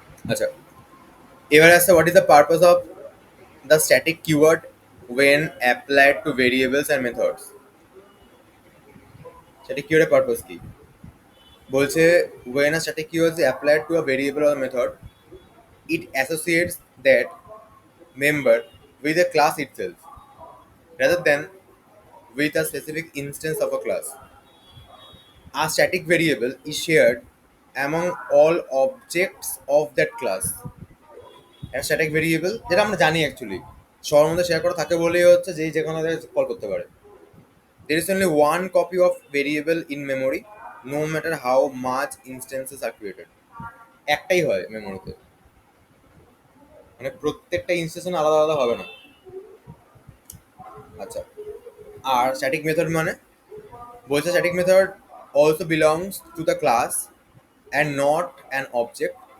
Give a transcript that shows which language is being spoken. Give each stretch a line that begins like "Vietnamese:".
Bangla: আচ্ছা, এবারে আসছে
English: What is the purpose of the static keyword when applied to variables and methods?
Bangla: Static কিওয়ার্ডের purpose কি?
English: বলছে when a static keyword is applied to a variable or method, it associates that member with a class itself rather than with a specific instance of a class. A static variable is shared among all objects of that class.
Bangla: একটা static variable যেটা আমরা জানি actually সবার মধ্যে share করা থাকে বলেই হচ্ছে যেই যে কোনো জায়গায় কল করতে পারে।
English: There is only one copy of variable in memory, no matter how much instances are created.
Bangla: একটাই হয় মেমোরিতে। মানে প্রত্যেকটা ইনস্টেন্স আলাদা আলাদা হবে না। আচ্ছা, আর স্ট্যাটিক মেথড
English: মানে বলছে static method also belongs to the class and not an object.